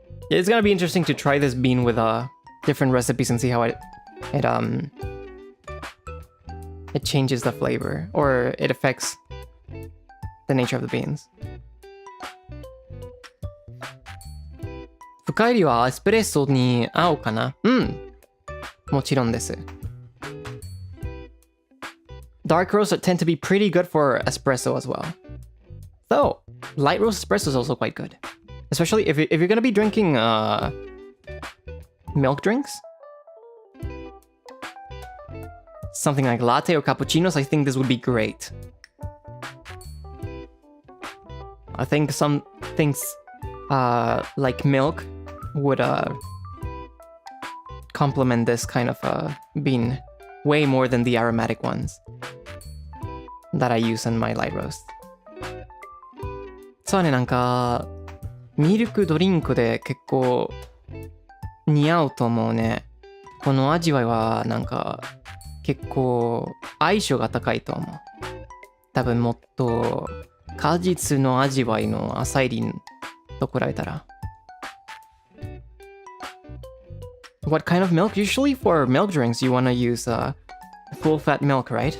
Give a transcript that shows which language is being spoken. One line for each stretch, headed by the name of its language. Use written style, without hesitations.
English: It's gonna be interesting to try this bean with different recipes and see how it changes the flavor or it affects the nature of the beans.
Japanese: 深入りはエスプレッソに合うかな？うん。もちろんです。
English: Dark roasts tend to be pretty good for espresso as well. Though, light roast espresso is also quite good. Especially if you're gonna be drinking milk drinks. Something like latte or cappuccinos, I think this would be great. I think some things like milk would complement this kind of bean way more than the aromatic ones that I use in my light roast.
Japanese: そうね、なんかミルクドリンクで結構似合うと思うね。この味わいはなんか結構相性が高いと思う。多分もっと果実の味わいのアサイリンと比べたら。
English: What kind of milk? Usually for milk drinks, you want to use full fat milk, right?